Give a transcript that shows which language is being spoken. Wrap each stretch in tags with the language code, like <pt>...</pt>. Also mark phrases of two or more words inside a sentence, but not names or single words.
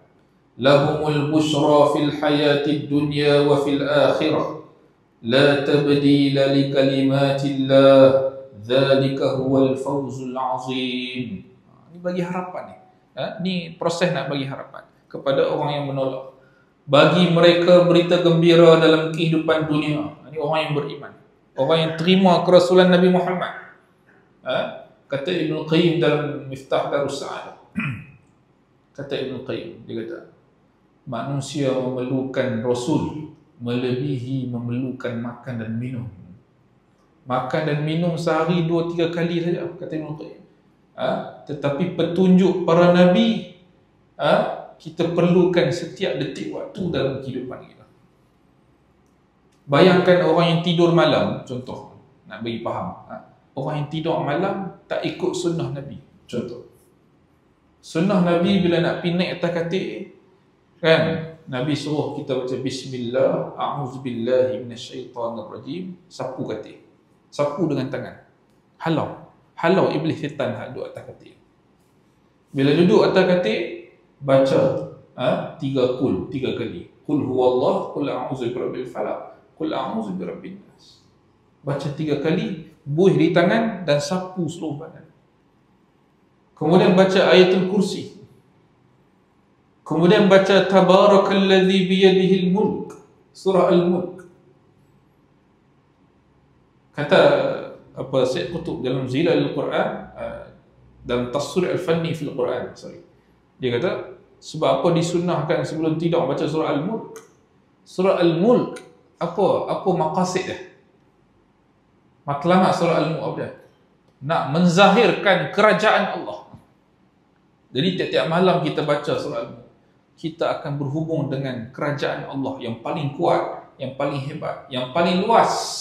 <ar>لهم البشرى في الحياة الدنيا وفي الآخرة لا تبديل لكلمات الله ذلك هو الفوز العظيم.</ar> <ms>Ini bagi harapan ni. Ni proses nak bagi harapan kepada orang yang menolak. Bagi mereka berita gembira dalam kehidupan dunia. Ini orang yang beriman, orang yang terima kerasulan Nabi Muhammad. Kata Ibn Qayyim dalam Miftah Darus Sa'adah. Kata Ibn Qayyim, dia kata, manusia memerlukan Rasul melebihi memerlukan makan dan minum. Makan dan minum sehari 2-3 kali saja, kata Ibn Qayyim. Tetapi petunjuk para Nabi kita perlukan setiap detik waktu dalam kehidupan kita. Bayangkan orang yang tidur malam, contoh, nak bagi faham. Orang yang tidur malam tak ikut sunnah Nabi, contoh. Sunnah Nabi bila nak pergi naik atas katil, kan, Nabi suruh kita baca Bismillah,</ms> <ar>أعوذ بالله من الشيطان الرجيم,</ar> <ms>sapu katil. Sapu dengan tangan. Halau iblis syaitan hak duduk atas katil. Bila duduk atas katil, baca 3 kali.</ms> <ar>قل هو الله، قل أعوذ برب الفلق، قل أعوذ برب الناس.</ar> <ms>Baca 3 kali, buih di tangan dan sapu seluruh badan. Kemudian baca ayatul kursi. Kemudian baca</ms> <ar>تبارك الذي بيده الملك,</ar> <ms>surah al-mulk. Kata Syekh Qutb dalam Zilal al-Quran, dalam Tafsir al-Fanni fil Quran, dia kata, sebab apa disunnahkan sebelum tidur baca surah al-mulk? Surah al-mulk, apa maqasid dia? Matlamat surah al-mulk apa dia? Nak menzahirkan kerajaan Allah. Jadi tiap-tiap malam kita baca surah al-mulk, kita akan berhubung dengan kerajaan Allah yang paling kuat, yang paling hebat, yang paling luas.</ms>